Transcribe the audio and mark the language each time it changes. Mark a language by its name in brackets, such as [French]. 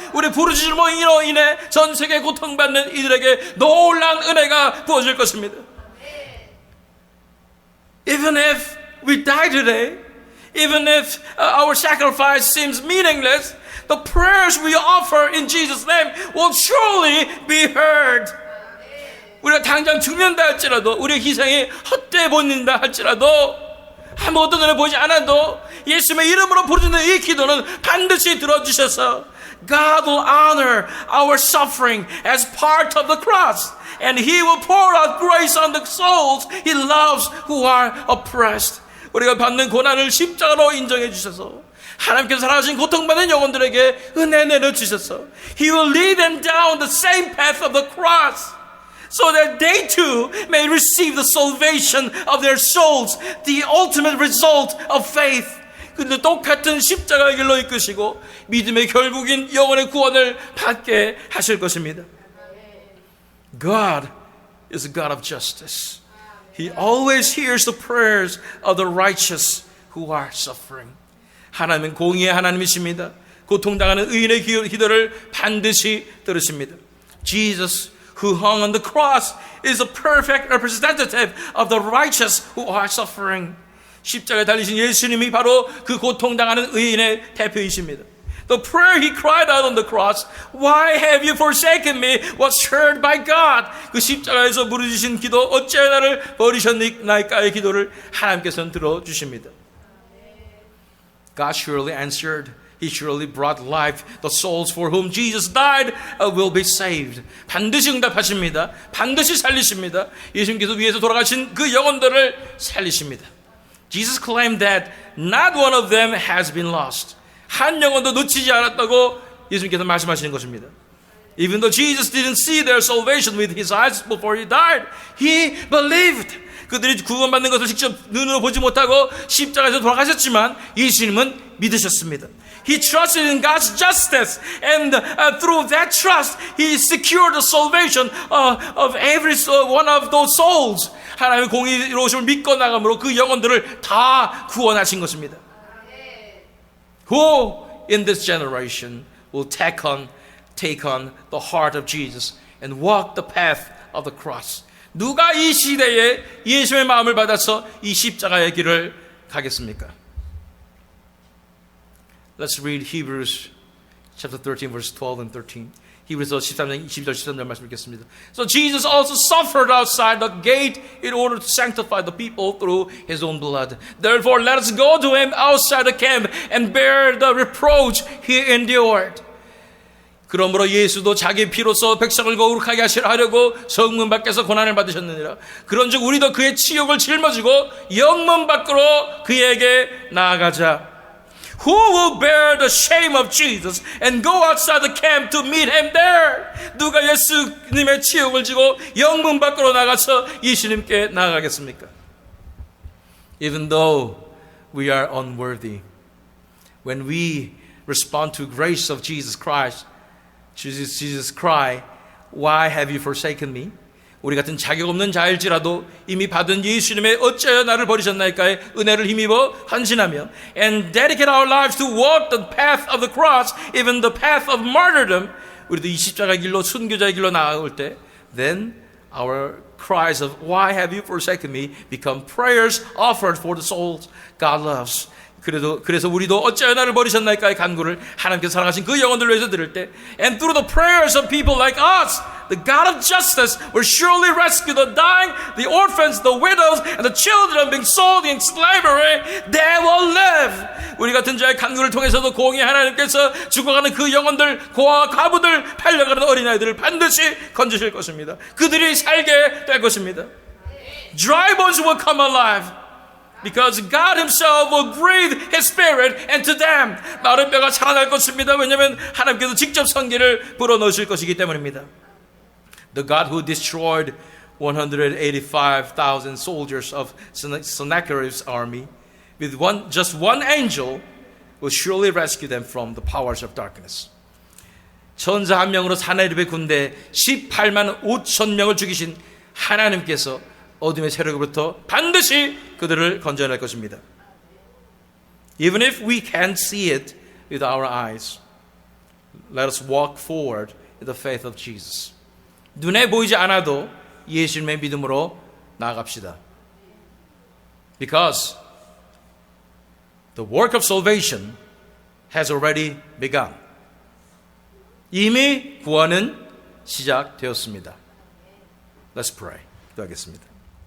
[Korean] 우리 부르짖음으로 인해 전 세계 고통받는 이들에게 놀라운 은혜가 부어질 것입니다. [English] Even if we die today, even if our sacrifice seems meaningless, the prayers we offer in Jesus' name will surely be heard. [Korean] 우리가 당장 죽는다 할지라도, 우리의 희생이 헛되이 보인다 할지라도, 아무것도 눈에 보이지 않아도 예수님의 이름으로 부르짖는 이 기도는 반드시 들어주셔서 [English] God will honor our suffering as part of the cross, and He will pour out grace on the souls He loves who are oppressed. [Korean] 우리가 받는 고난을 십자가로 인정해 주셔서 하나님께서 사랑하신 고통받는 영혼들에게 은혜 내려주셔서 [English] He will lead them down the same path of the cross. so that they too may receive the salvation of their souls, the ultimate result of faith. [Korean] 근데 똑같은 십자가의 길로 이끄시고 믿음의 결국인 영혼의 구원을 받게 하실 것입니다. [English] God is a God of justice. He always hears the prayers of the righteous who are suffering. [Korean] 하나님은 공의의 하나님이십니다. 고통당하는 의인의 기도를 반드시 들으십니다. [English] Jesus who hung on the cross is a perfect representative of the righteous who are suffering. [Korean] 십자가에 달리신 예수님이 바로 그 고통당하는 의인의 대표이십니다. [English] The prayer he cried out on the cross, Why have you forsaken me? was heard by God. [Korean] 그 십자가에서 부르짖으신 기도, 어찌하여 나를 버리셨나이까의 기도를 하나님께서는 들어주십니다. [English] God surely answered. He surely brought life. The souls for whom Jesus died will be saved. [Korean] 반드시 응답하십니다. 반드시 살리십니다. 예수님께서 위에서 돌아가신 그 영혼들을 살리십니다. [English] Jesus claimed that not one of them has been lost. [Korean] 한 영혼도 놓치지 않았다고 예수님께서 말씀하시는 것입니다. [English] Even though Jesus didn't see their salvation with his eyes before he died, he believed. [Korean] 그들이 구원받는 것을 직접 눈으로 보지 못하고 십자가에서 돌아가셨지만 예수님은 믿으셨습니다. [English] He trusted in God's justice, and through that trust, he secured the salvation of every one of those souls. [Korean] 하나님의 공의로우심을 믿고 나감으로 그 영혼들을 다 구원하신 것입니다. [English] Who in this generation will take on the heart of Jesus and walk the path of the cross? [Korean] 누가 이 시대에 예수의 마음을 받아서 이 십자가의 길을 가겠습니까? [English] Let's read Hebrews chapter 13 verse 12 and 13. [Korean] 히브리서 13장 20절 13절 말씀 읽겠습니다. [English] So Jesus also suffered outside the gate in order to sanctify the people through his own blood. Therefore let us go to him outside the camp and bear the reproach he endured. [Korean] 그러므로 예수도 자기 피로써 백성을 거룩하게 하려고 성문 밖에서 고난을 받으셨느니라. 그런즉 우리도 그의 치욕을 짊어지고 영문 밖으로 그에게 나아가자. [English] Who will bear the shame of Jesus and go outside the camp to meet him there? [Korean] 누가 예수님의 치욕을 지고 영문 밖으로 나가서 예수님께 나아가겠습니까? [English] Even though we are unworthy, when we respond to grace of Jesus Christ, Jesus cry, Why have you forsaken me? [Korean] 우리 같은 자격 없는 자일지라도 이미 받은 예수님의 어찌하여 나를 버리셨나이까의 은혜를 힘입어 헌신하며 [English] and dedicate our lives to walk the path of the cross, even the path of martyrdom. [Korean] 우리도 이 십자가 길로 순교자의 길로 나아올 때 [English] then our cries of Why have you forsaken me become prayers offered for the souls God loves. [Korean] 그래서 우리도 어찌하여 나를 버리셨나이까의 간구를 하나님께서 사랑하신 그 영혼들을 위해서 드릴 때 [English] and through the prayers of people like us, the God of justice will surely rescue the dying, the orphans, the widows, and the children being sold in slavery. They will live. [Korean] 우리 같은 자의 간구를 통해서도 공의 하나님께서 죽어가는 그 영혼들, 고아와 과부들, 팔려가는 어린아이들을 반드시 건지실 것입니다. 그들이 살게 될 것입니다. [English] Dry bones will come alive. Because God himself will breathe his spirit into them. [Korean] 마른 뼈가 살아날 것입니다. 왜냐하면 하나님께서 직접 생기를 불어넣으실 것이기 때문입니다. [English] The God who destroyed 185,000 soldiers of Sennacherib's army with just one angel will surely rescue them from the powers of darkness. [Korean] 천사 한 명으로 사내립의 군대 18만 5천 명을 죽이신 하나님께서 어둠의 세력으로부터 반드시 그들을 건져낼 것입니다. [English] Even if we can't see it with our eyes, let us walk forward in the faith of Jesus. [Korean] 눈에 보이지 않아도 예수님의 믿음으로 나아갑시다. [English] Because the work of salvation has already begun. [Korean] 이미 구원은 시작되었습니다. [English] Let's pray. [Korean] 기도하겠습니다.